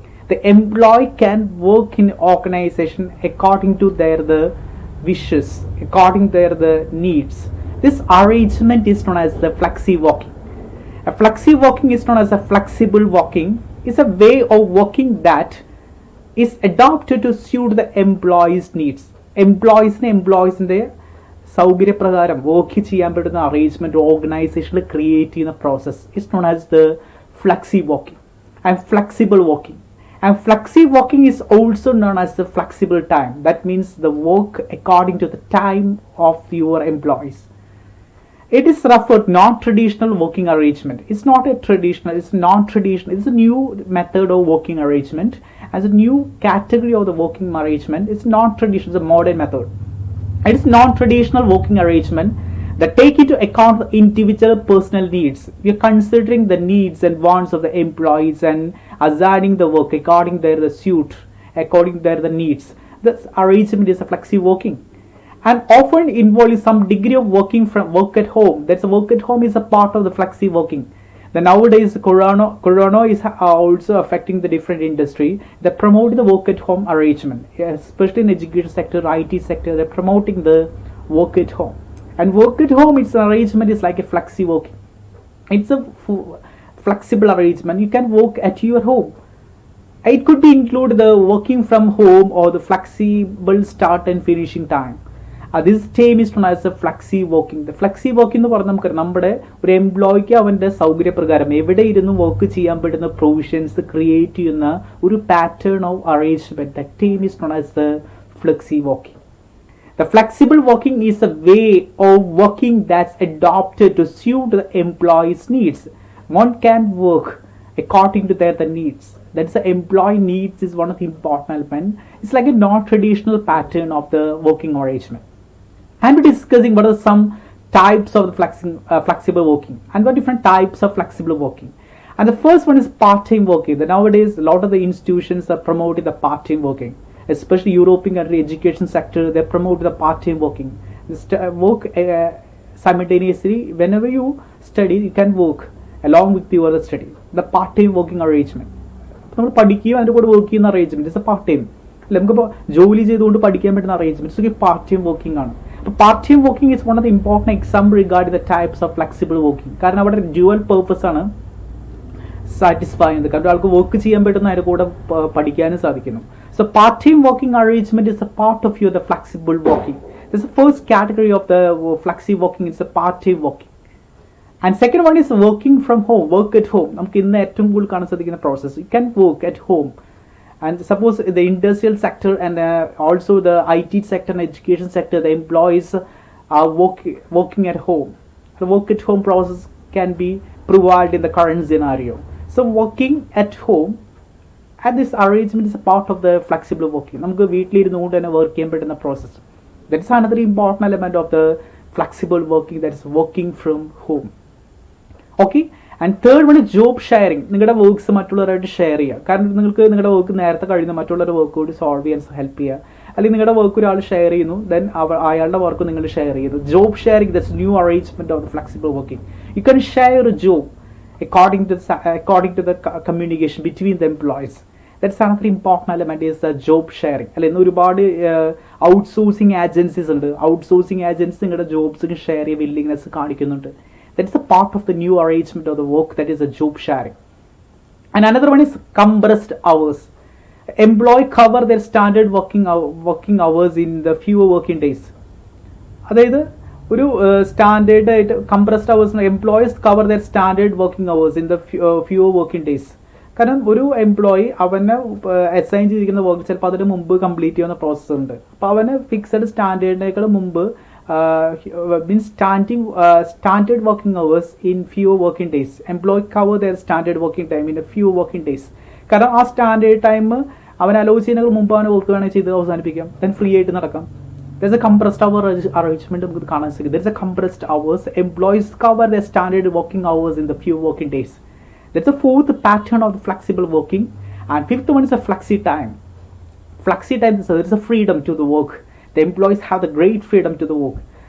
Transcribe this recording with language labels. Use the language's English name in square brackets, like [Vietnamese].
[English] The employee can work in organization according to their wishes, according to their needs. This arrangement is known as the flexi working. A flexi working is known as a flexible working. It's a way of working that is adapted to suit the employee's needs. [Malayalam] എംപ്ലോയീസിൻ്റെ സൗകര്യപ്രകാരം work ചെയ്യാൻ പറ്റുന്ന arrangement ഓർഗനൈസേഷനിൽ create ചെയ്യുന്ന [English] Process is known as the flexi working and flexible working and flexi working is also known as the flexible time that means the work according to the time of your employees. It is referred non-traditional working arrangement. It's not a traditional, it's non-traditional. It's a new method of working arrangement. As a new category of the working arrangement, it's non-traditional, it's a modern method. It is non-traditional working arrangement that take into account the individual personal needs. We are considering the needs and wants of the employees and assigning the work according to their suit, according to their needs. This arrangement is a flexi working. And often involves some degree of work at home. That's work at home is a part of the flexi working. Then nowadays corona is also affecting the different industry. They promote the work at home arrangement, especially in education sector, IT sector. They're promoting the work at home. And work at home, its arrangement is like a flexi working. It's a flexible arrangement. You can work at your home. It could be include the working from home or the flexible start and finishing time. This term is known as a flexi working. [Malayalam] The flexi working എന്ന് പറഞ്ഞാൽ നമുക്ക് നമ്മുടെ ഒരു എംപ്ലോയിക്ക് അവൻ്റെ സൗകര്യപ്രകാരം എവിടെ ഇരുന്ന് work ചെയ്യാൻ പറ്റുന്ന പ്രൊവിഷൻസ് ക്രിയേറ്റ് ചെയ്യുന്ന ഒരു [English] Pattern of arrangement. The term is known as the flexi working. The flexible working is a way of working that's adapted to suit the employee's needs. One can work according to their needs. That's the employee needs is one of the important elements. It's like a non-traditional pattern of the working arrangement. And we're discussing what are some types of the flexible working and what different types of flexible working. And the first one is part-time working. Nowadays, a lot of the institutions are promoting the part-time working, especially European country education sector. They promote the part-time working. Work simultaneously. Whenever you study, you can work along with your study. The part-time working arrangement. [Malayalam] നമ്മൾ പഠിക്കുകയും അതിൻ്റെ കൂടെ work ചെയ്യുന്ന arrangement [English] Is a part time. [Malayalam] അല്ല നമുക്കിപ്പോൾ ജോലി ചെയ്തുകൊണ്ട് പഠിക്കാൻ പറ്റുന്ന അറേഞ്ച്മെന്റ്സ് പാർട്ട് ടൈം വർക്കിംഗ് ആണ്. [English] അപ്പോൾ part time working is one of the important example regarding the types of flexible working. [Malayalam] കാരണം അവിടെ ഡ്യുവൽ പേർപ്പസ് ആണ് സാറ്റിസ്ഫൈ ചെയ്യുന്നത്. കാരണം ആൾക്ക് വർക്ക് ചെയ്യാൻ പറ്റുന്ന അതിൻ്റെ കൂടെ പഠിക്കാനും സാധിക്കുന്നു. [English] So part time working arrangement is a part of your the flexible working. This is the first category of the flexi working. It's a part time working. And second one is working from home, work at home. [Malayalam] നമുക്ക് ഇന്ന് ഏറ്റവും കൂടുതൽ കാണാൻ സാധിക്കുന്ന process. [English] You can work at home. And suppose the industrial sector and also the IT sector and education sector, the employees are working at home. The work at home process can be provided in the current scenario. So working at home and this arrangement is a part of the flexible working. നമുക്ക് വീട്ടിലിരുന്നുകൊണ്ട് തന്നെ work ചെയ്യാൻ പറ്റുന്ന process. That is another important element of the flexible working, that is working from home. Okay. And third one is job sharing. [Malayalam] നിങ്ങളുടെ works മറ്റുള്ളവരായിട്ട് share ചെയ്യുക. കാരണം നിങ്ങൾക്ക് നിങ്ങളുടെ work നേരത്തെ കഴിയുന്ന മറ്റുള്ളവരുടെ വർക്ക് കൂടി സോൾവ് ചെയ്യാൻ ഹെൽപ്പ് ചെയ്യുക. അല്ലെങ്കിൽ നിങ്ങളുടെ വർക്ക് ഒരാൾ ഷെയർ ചെയ്യുന്നു, ദെൻ അയാളുടെ വർക്ക് നിങ്ങൾ ഷെയർ ചെയ്യുന്നു. [English] Job sharing, that's new arrangement of the flexible working. You can share a job according to the communication between the employees. That's another important element is the job sharing. [Malayalam] അല്ലെ, ഇന്ന് ഒരുപാട് outsourcing agencies ഉണ്ട്. Outsourcing agency നിങ്ങളുടെ ജോബ്സിന് share ചെയ്യാൻ willingness കാണിക്കുന്നുണ്ട്. [English] That is a part of the new arrangement of the work, that is a job sharing. And another one is compressed hours. employee cover their standard working hours in the fewer working days. [Malayalam] അതായത് ഒരു standard ആയിട്ട് [English] Compressed hours employees cover their standard working hours in the fewer working days. [Malayalam] കാരണം ഒരു employee അവനെ assign ചെയ്തിരിക്കുന്ന work ചിലപ്പോൾ അതിന് മുമ്പ് കംപ്ലീറ്റ് ചെയ്യുന്ന പ്രോസസ്സ് ഉണ്ട്. അപ്പോൾ അവന് ഫിക്സഡ് സ്റ്റാൻഡേർഡിനേക്കാൾ മുമ്പ് [English] Means standard working hours in fewer working days. Employee cover their standard working time in fewer working days. [Malayalam] കാരണം ആ സ്റ്റാൻഡേർഡ് ടൈം അവൻ അലോ ചെയ്യുന്നതിന് മുമ്പ് അവനെ വർക്ക് വേണമെങ്കിൽ ചെയ്ത് അവസാനിപ്പിക്കാം, ദെൻ ഫ്രീ ആയിട്ട് നടക്കാം. [English] There's a compressed hour arrangement [Malayalam] നമുക്ക് കാണാൻ സാധിക്കും. [English] There's a compressed hours. Employees cover their standard working hours in the few working days. That's the fourth pattern of the flexible working. And fifth one is a flexi time. Flexi time, so there is a freedom to the work. The employees have the great freedom to the work.